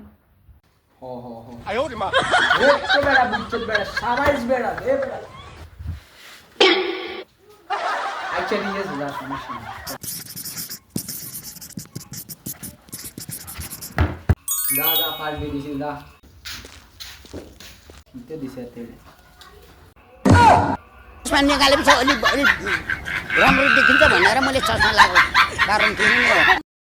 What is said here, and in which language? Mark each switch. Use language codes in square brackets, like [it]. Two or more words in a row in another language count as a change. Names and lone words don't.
[bn] হো হো হো, একটু বেড়া বুঝছো, বেড়া সাবাইস বেড়া দে বেড়া। আচ্ছা ঠিক আছে, যা, সমস্যা নেই। যা যা, পারবি দিছি, যা দিতে দিছে তেলে। [ne] चस्मा निकालेपछि अलि अलि राम्रो देखिन्छ भनेर मैले चस्मा लगाएको कारण थियो नि